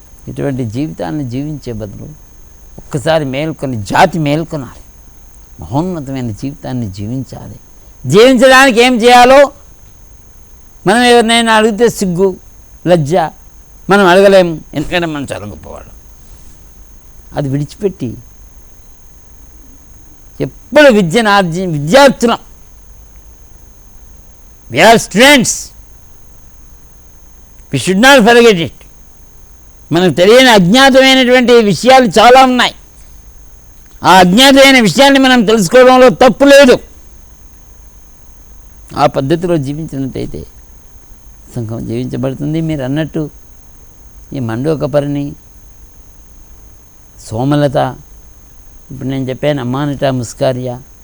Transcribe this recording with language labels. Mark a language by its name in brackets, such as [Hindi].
[Telugu] ఇటువంటి జీవితాన్ని జీవించే బదులు ఒక్కసారి మేల్కొని జాతి మేల్కొనాలి. మహోన్నతమైన జీవితాన్ని జీవించాలి. జీవించడానికి ఏం చేయాలో మనం ఎవరినైనా అడిగితే సిగ్గు, లజ్జ, మనం అడగలేము. ఎందుకంటే మనం చాలా గొప్పవాడు. అది విడిచిపెట్టి ఎప్పుడు విద్యార్థులం, [English] we are students, we should not forget it. [Telugu] మనకు తెలియని అజ్ఞాతమైనటువంటి విషయాలు చాలా ఉన్నాయి. ఆ అజ్ఞాతమైన విషయాన్ని మనం తెలుసుకోవడంలో తప్పు లేదు. ఆ పద్ధతిలో జీవించినట్టయితే సంఘం జీవించబడుతుంది. మీరు అన్నట్టు ఈ మండోకపర్ణి, సోమలత, ఇప్పుడు నేను చెప్పాను అమానిటా ముస్కారియా.